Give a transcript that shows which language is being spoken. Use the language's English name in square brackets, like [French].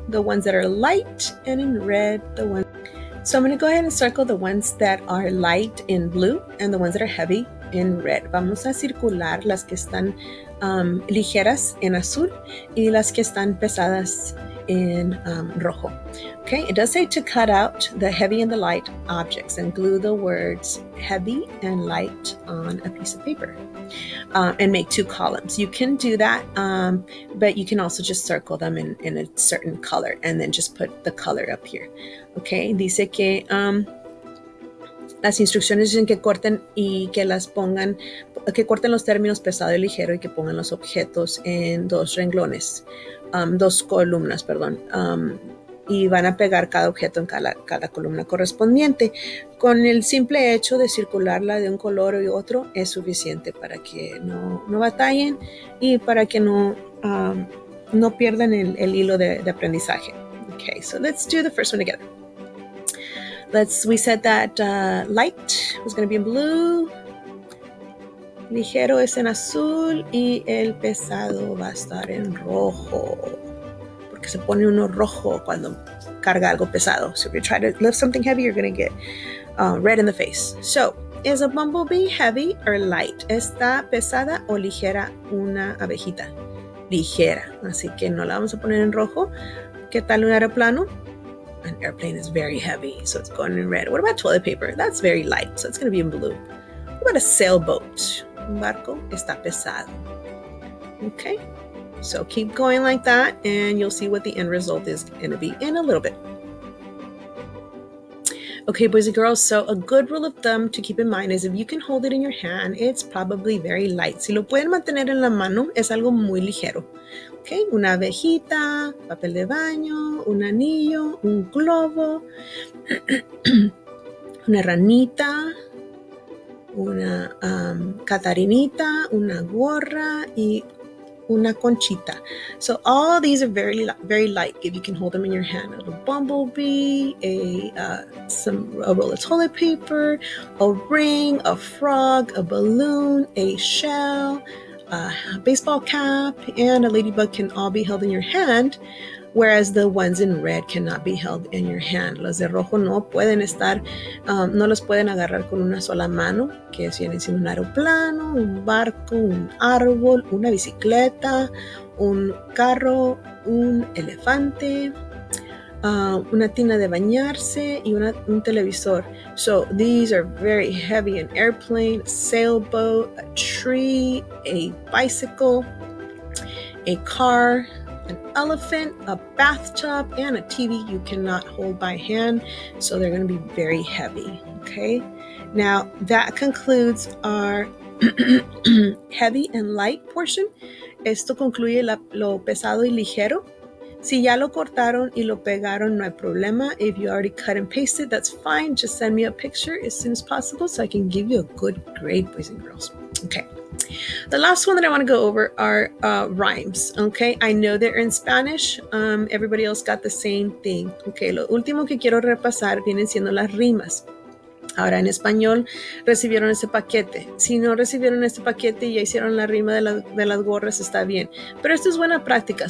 [English] the ones that are light, and in red, the ones. So I'm going to go ahead and circle the ones that are light in blue and the ones that are heavy in red. [Spanish] Vamos a circular las que están ligeras en azul y las que están pesadas in rojo. [English] Okay, it does say to cut out the heavy and the light objects and glue the words heavy and light on a piece of paper and make 2 columns. You can do that, but you can also just circle them in a certain color and then just put the color up here. [Spanish] Okay, dice que las instrucciones dicen que corten y que las pongan, que corten los términos pesado y ligero y que pongan los objetos en 2 renglones, 2 columnas, perdón, y van a pegar cada objeto en cada columna correspondiente. Con el simple hecho de circularla de un color y otro es suficiente para que no batallen y para que no pierdan el hilo de aprendizaje. [English] Okay, so let's do the first one together. We said that light was going to be in blue, [Spanish] ligero es en azul y el pesado va a estar en rojo, porque se pone uno rojo cuando carga algo pesado. [English] So if you try to lift something heavy, you're going to get red in the face. So, is a bumblebee heavy or light? [Spanish] ¿Está pesada o ligera una abejita? Ligera, así que no la vamos a poner en rojo. ¿Qué tal un aeroplano? [English] An airplane is very heavy, so it's going in red. What about toilet paper? That's very light, so it's going to be in blue. What about a sailboat? [Spanish] Un barco está pesado. [English] Okay, so keep going like that, and you'll see what the end result is going to be in a little bit. Okay, boys and girls, so a good rule of thumb to keep in mind is if you can hold it in your hand, it's probably very light. [Spanish] Si lo pueden mantener en la mano, es algo muy ligero. Okay, una abejita, papel de baño, un anillo, un globo, una ranita, una catarinita, una gorra y una conchita. [English] So all these are very light if you can hold them in your hand. A little bumblebee, a roll of toilet paper, a ring, a frog, a balloon, a shell, a baseball cap, and a ladybug can all be held in your hand, whereas the ones in red cannot be held in your hand. [Spanish] Los de rojo no pueden estar, no los pueden agarrar con una sola mano, que viene siendo un aeroplano, un barco, un árbol, una bicicleta, un carro, un elefante, una tina de bañarse y un televisor. [English] So these are very heavy: an airplane, a sailboat, a tree, a bicycle, a car, an elephant, a bathtub, and a TV you cannot hold by hand, so they're going to be very heavy. Okay, now that concludes our heavy and light portion. [Spanish] Esto concluye lo pesado y ligero. Si ya lo cortaron y lo pegaron, no hay problema. [English] If you already cut and pasted, that's fine. Just send me a picture as soon as possible so I can give you a good grade, boys and girls. Okay. The last one that I want to go over are rhymes. Okay. I know they're in Spanish. Everybody else got the same thing. Okay. [Spanish] Lo último que quiero repasar vienen siendo las rimas. Ahora, en español, recibieron este paquete. Si no recibieron este paquete y ya hicieron la rima de las gorras, está bien. Pero esto es buena práctica.